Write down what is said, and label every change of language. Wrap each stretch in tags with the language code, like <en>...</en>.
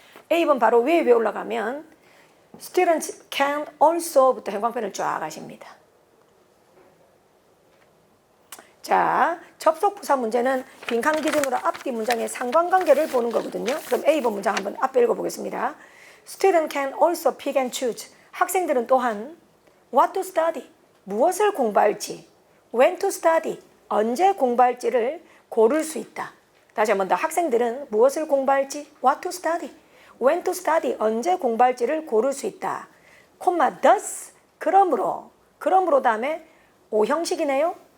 <ko>A번 바로 위에 올라가면 Students can also 부터 형광펜을 쫙 하십니다. 자, 접속부사 문제는 빈칸 기준으로 앞뒤 문장의 상관관계를 보는 거거든요. 그럼 A번 문장 한번 앞에 읽어보겠습니다.</ko> <en>Student can also pick and choose.</en> <ko>학생들은 또한 what to study, 무엇을 공부할지, when to study, 언제 공부할지를 고를 수 있다. 다시 한번 더, 학생들은 무엇을 공부할지, what to study, when to study, 언제 공부할지를 고를 수 있다. 콤마 thus, 그러므로 다음에 오형식이네요.</ko>